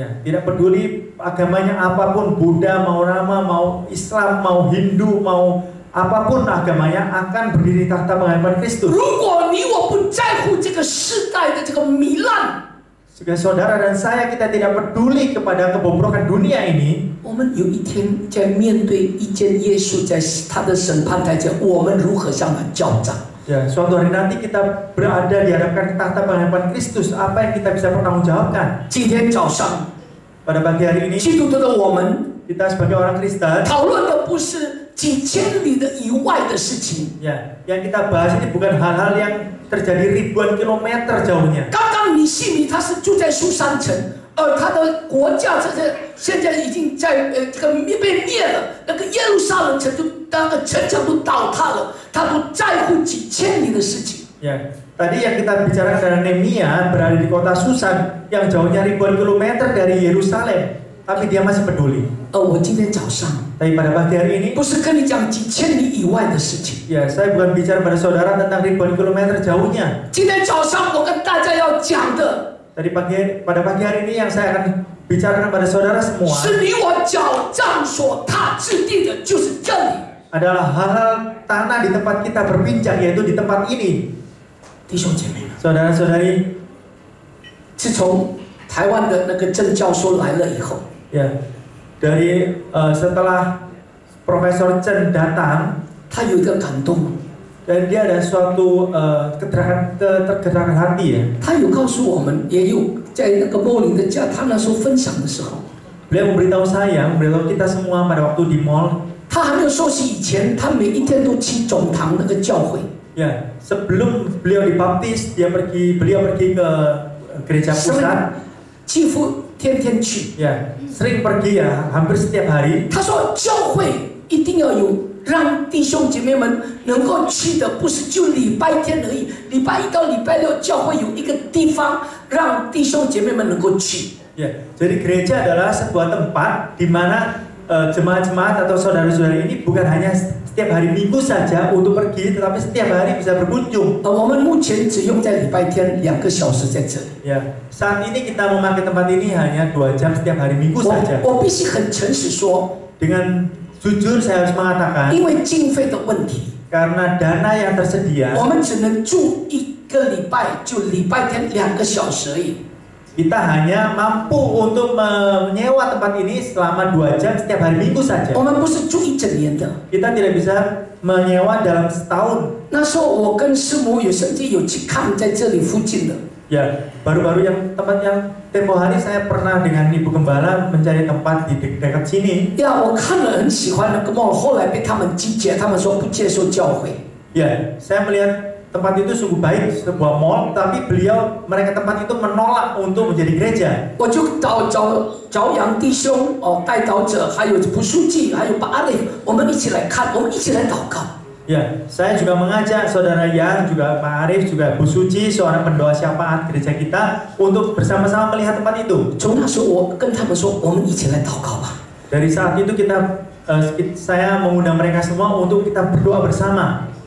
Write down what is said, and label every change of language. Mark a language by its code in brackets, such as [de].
[id] ya, tidak peduli agamanya apapun, Buddha, mau Rama, mau Islam, mau Hindu, mau apapun agamanya, akan berdiri tahta penghakiman Kristus. [zh] 如果你我不在乎这个世代的这个糜烂， [id] Jika saudara dan saya kita tidak peduli kepada kebobrokan dunia ini, [zh] 我们有一天在面对一见耶稣在他的审判台前，我们如何向他交账？ [id] ya suatu hari nanti kita berada di hadapan tahta penghakiman Kristus, apa yang kita bisa pertanggungjawabkan? [zh] 今天早上， [id] Pada pagi hari ini [zh] 基督徒的我们 [id] kita sebagai orang Kristen, [zh] 讨论的不是几千里的以外的事情。 [id] ya, yang kita bahas ini bukan hal-hal yang terjadi ribuan kilometer jauhnya. [zh] 刚刚尼西米他是住在苏珊城，而他的国家现在已经在这个被灭了，那个耶路撒冷城就那个城墙都倒塌了，他不在乎几千里的事情。 [id] Ya, tadi yang kita bicarakan adalah Nehemia berada di kota Susan yang jauhnya ribuan kilometer dari Yerusalem, tapi dia masih peduli. [zh] 我今天早上 [id] Tapi pada pagi hari ini, [zh] 不是跟你讲几千里以外的事情， [id] ya saya bukan bicara pada saudara tentang ribuan kilometer jauhnya. [zh] 今天早上我跟大家要讲的 [id] Pada pagi hari ini yang saya akan bicarakan pada saudara semua [zh] 是你我脚杖所踏之地的，就是这里。 [id] adalah hal-hal tanah di tempat kita berbincang, yaitu di tempat ini. [zh] 弟兄姐妹们， [id] Saudara-saudari, [zh] 自从台湾的那个郑教授来了以后， [id] ya, dari setelah Profesor Chen datang, [zh] 他有一个感动， [id] dan dia ada suatu ketergerakan hati ya. [zh] 他有告诉我们，也有在那个莫林的家，他那时候分享的时候， [id] Beliau memberitahu saya, memberitahu kita semua pada waktu di mall. [zh] 他还没有受洗以前，他每一天都去总堂那个教会， [id] Ya, sebelum beliau dibaptis, beliau pergi ke gereja pusat. [zh] 几乎天天去。 [id] Ya, sering pergi ya, hampir setiap hari. [zh] 他说，教会一定要有让弟兄姐妹们能够去的不是就礼拜天而已，礼拜一到礼拜六教会有一个地方让弟兄姐妹们能够去。 [id] Ya, jadi gereja adalah sebuah tempat di mana jemaat-jemaat atau saudara-saudara ini bukan hanya setiap hari Minggu saja untuk pergi, tetapi setiap hari bisa berkunjung. [zh] 我们目前只用在礼拜天2个小时在这里。 [id] Ya, saat ini kita memakai tempat ini hanya 2 jam setiap hari Minggu saja. [zh] 我必须很诚实说， [id] Dengan jujur saya harus mengatakan, [zh] 因为经费的问题， [id] karena dana yang tersedia, [zh] 我们只能住1个礼拜，就礼拜天2个小时而已。 [id] kita hanya mampu untuk menyewa tempat ini selama 2 jam setiap hari Minggu saja. [zh] 我们不是住1整年的。 [id] Kita tidak bisa menyewa dalam setahun. [zh] 那时候我跟师母有甚至有去看在这里附近的。 [id] Ya, baru-baru tempat yang tempo hari saya pernah dengan Ibu Gembala mencari tempat di dekat sini. [zh] 呀，我看了很喜欢那个 mall， 后来被他们拒绝，他们说不接受教会。 [id] Ya, saya melihat tempat itu sungguh baik, sebuah mall, tapi mereka tempat itu menolak untuk menjadi gereja. [zh] 我就找杨弟兄带导者，还有朴书记，还有把阿磊，我们一起来看，我们一起来祷告。 [id] Ya, saya juga mengajak saudara Yang, juga Pak Arif, juga Bu Suci, seorang pendoa syafaat gereja kita untuk bersama-sama melihat tempat itu. [zh] 从那时候我跟他们说，我们一起来祷告吧。 [id] Dari saat itu saya mengundang mereka semua untuk kita berdoa bersama.